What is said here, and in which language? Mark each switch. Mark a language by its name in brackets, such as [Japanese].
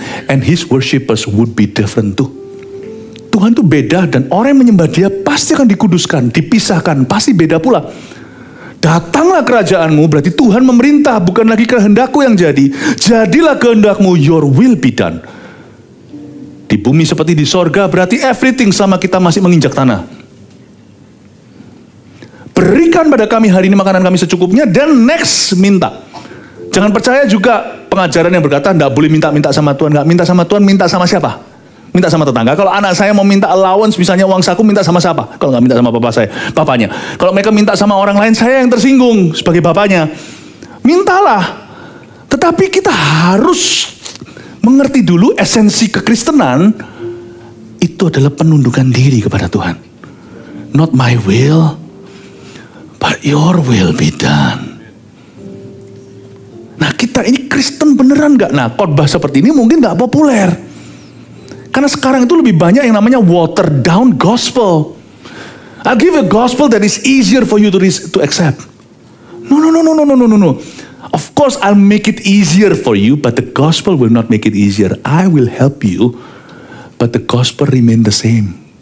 [English] And his worshippers would be different too. [Indonesian] Tuhan itu beda dan orang yang menyembah dia pasti akan dikuduskan, dipisahkan, pasti beda pula. Datanglah kerajaanmu, berarti Tuhan memerintah, bukan lagi kehendakku yang jadi. Jadilah kehendakmu, [English] your will be done. [Indonesian] Di bumi seperti di sorga, berarti everything selama kita masih menginjak tanah. Berikan pada kami hari ini makanan kami secukupnya, dan next minta. Jangan percaya juga pengajaran yang berkata, tidak boleh minta-minta sama Tuhan. Nggak minta sama Tuhan, minta sama siapa? Minta sama tetangga. Kalau anak saya mau minta allowance, misalnya uang saku, minta sama siapa? Kalau nggak minta sama bapak saya, bapaknya. Kalau mereka minta sama orang lain, saya yang tersinggung sebagai bapaknya. Mintalah. Tetapi kita harus mengerti dulu esensi kekristenan itu adalah penundukan diri kepada Tuhan. [English] Not my will, but your will be done. [Indonesian] Nah kita ini Kristen beneran nggak? Nah khotbah seperti ini mungkin nggak populer. Karena sekarang itu lebih banyak yang namanya [English] watered down gospel. I'll give a gospel that is easier for you to accept. No. Of course I'll make it easier for you, but the gospel will not make it easier. I will help you, but the gospel remain the same.